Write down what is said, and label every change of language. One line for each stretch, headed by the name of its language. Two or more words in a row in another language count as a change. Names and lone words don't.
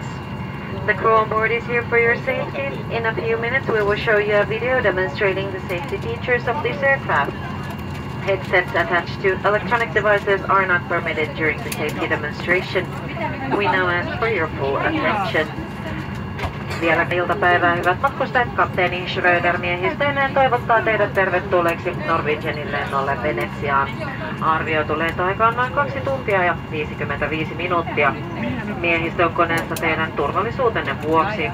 English: The crew on board is here for your safety. In a few minutes, we will show you a video demonstrating the safety features of this aircraft. Headsets attached to electronic devices are not permitted during the safety demonstration. We now ask for your full attention.
Finnish: Vielä iltapäivää, hyvät matkustajat. Kapteeni Schröder miehistöneen toivottaa teidät tervetulleeksi Norwegianin lennolle Venetsiaan. Arvioitu lentoaika on noin 2 tuntia ja 55 minuuttia. Miehistö on koneessa teidän turvallisuutenne vuoksi.